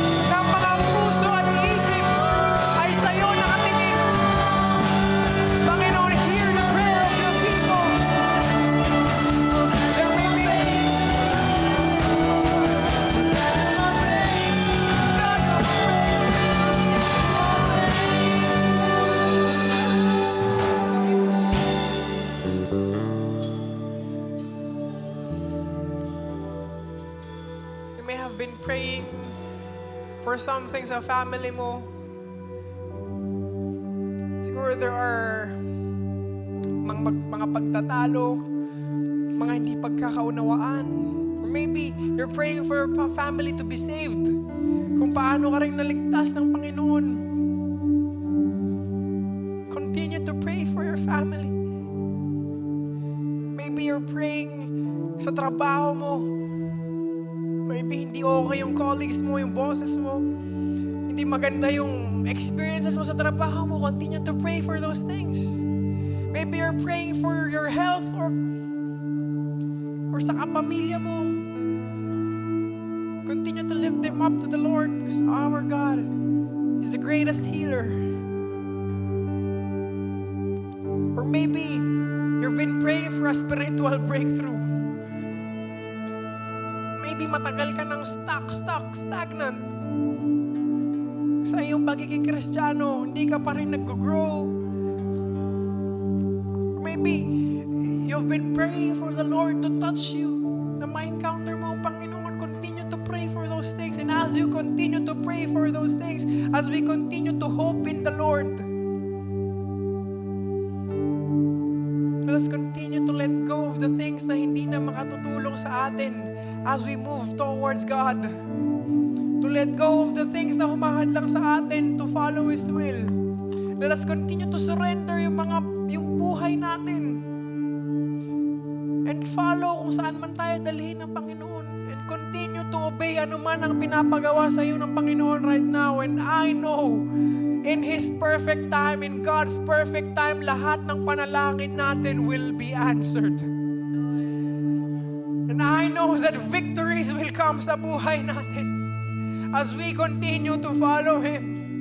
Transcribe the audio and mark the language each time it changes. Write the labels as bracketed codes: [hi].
[tl] Na ang mga puso at isip ay sa'yo nakatingin. [en] Panginoon, hear the prayer of your people. There may be You may have been praying for something [tl] sa family mo. Siguro [en] there are [tl] mga pagtatalo, mga hindi pagkakaunawaan. [en] Or maybe you're praying for your family to be saved. [tl] Kung paano ka rin naligtas ng Panginoon. [en] Continue to pray for your family. Maybe you're praying [tl] sa trabaho mo. Maybe hindi okay yung colleagues mo, yung bosses mo. Hindi maganda yung experiences mo sa trabaho mo. [en] Continue to pray for those things. Maybe you're praying for your health or [tl] sa kapamilya mo. [en] Continue to lift them up to the Lord because our God is the greatest healer. Or maybe you've been praying for a spiritual breakthrough. Maybe [tl] matagal ka ng stagnant. Sa iyong pagiging Kristiyano, hindi ka pa rin nag-grow. [en] Maybe you've been praying for the Lord to touch you, [tl] na ma-encounter mo ang Panginoon. [en] Continue to pray for those things. And as you continue to pray for those things, as we continue to hope in the Lord, let us continue to let go of the things [tl] na hindi na makatutulong sa atin [en] as we move towards God. To let go of the things [tl] na humahadlang sa atin [en] to follow His will. Let us continue to surrender [tl] yung buhay natin. [en] And follow [tl] kung saan man tayo dalhin ng Panginoon. [en] And continue to obey [tl] anuman ang pinapagawa sa iyo ng Panginoon [en] right now. And I know, in His perfect time, in God's perfect time, [tl] lahat ng panalangin natin [en] will be answered. And I know that victories will come [tl] sa buhay natin [en] as we continue to follow Him.